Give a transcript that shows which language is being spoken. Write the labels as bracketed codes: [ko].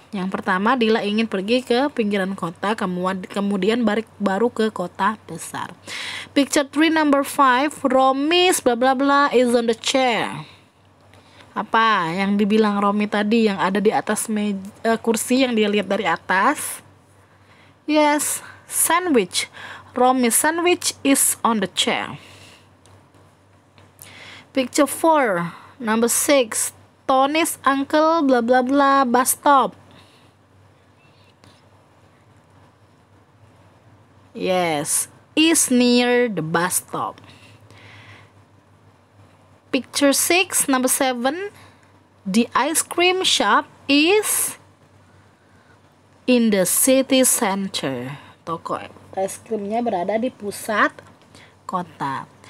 [id] Yang pertama, Dila ingin pergi ke pinggiran kota, kemudian baru ke kota besar. [en] Picture 3 number 5, Romi's bla bla bla is on the chair. [id] Apa yang dibilang Romi tadi yang ada di atas kursi yang dia lihat dari atas? [en] Yes, sandwich. Romi's sandwich is on the chair. Picture 4 number 6, Tony's uncle bla bla bla bus stop. Yes, is near the bus stop. Picture 6 number 7, the ice cream shop is in the city center. [id] Toko es krimnya berada di pusat kota.